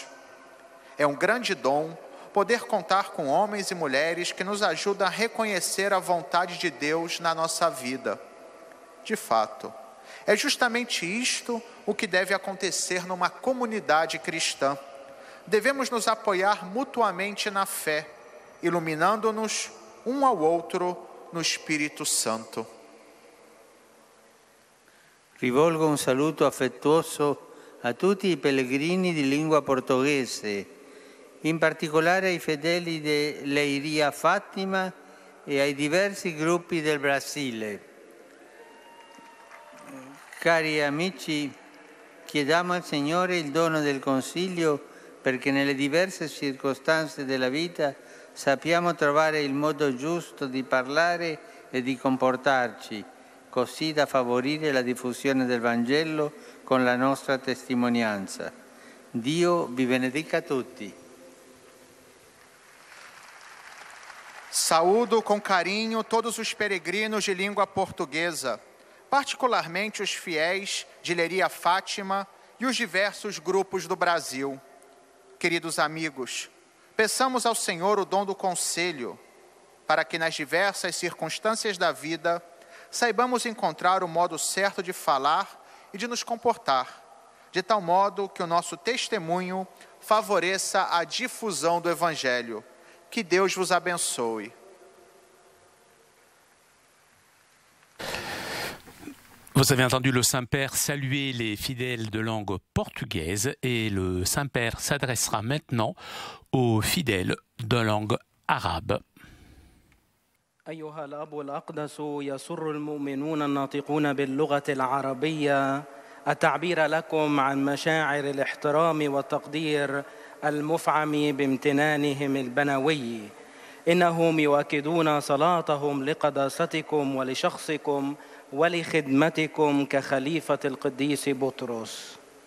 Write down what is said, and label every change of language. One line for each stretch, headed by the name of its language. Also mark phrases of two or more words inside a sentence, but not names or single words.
Portuguese: É um grande dom poder contar com homens e mulheres que nos ajudam a reconhecer a vontade de Deus na nossa vida. De fato, é justamente isto o que deve acontecer numa comunidade cristã. Devemos nos apoiar mutuamente na fé, iluminando-nos um ao outro no Espírito Santo.
Italian: Rivolgo un saluto affettuoso a tutti i pellegrini di lingua portoghese, in particolare ai fedeli di Leiria Fátima e ai diversi gruppi del Brasile. Cari amici, chiediamo al Signore il dono del consiglio perché nelle diverse circostanze della vita sappiamo trovare il modo giusto di parlare e di comportarci, così da favorire la diffusione del Vangelo con la nostra testimonianza. Dio vi benedica tutti.
Portuguese: Saúdo com carinho todos os peregrinos de língua portuguesa, particularmente os fiéis de Leiria Fátima e os diversos grupos do Brasil. Queridos amigos, peçamos ao Senhor o dom do conselho, para que nas diversas circunstâncias da vida saibamos encontrar o modo certo de falar e de nos comportar, de tal modo que o nosso testemunho favoreça a difusão do Evangelho. Que Deus vos abençoe.
French: Vous avez entendu le Saint-Père saluer les fidèles de langue portugaise et le Saint-Père s'adressera maintenant aux fidèles de langue arabe.
Arabic: أيها الأب الأقدس يسر المؤمنون الناطقون باللغة العربية التعبير لكم عن مشاعر الاحترام والتقدير المفعم بامتنانهم البنوي. إنهم يؤكدون صلاتهم لقداستكم ولشخصكم ولخدمتكم كخليفة القديس بطرس.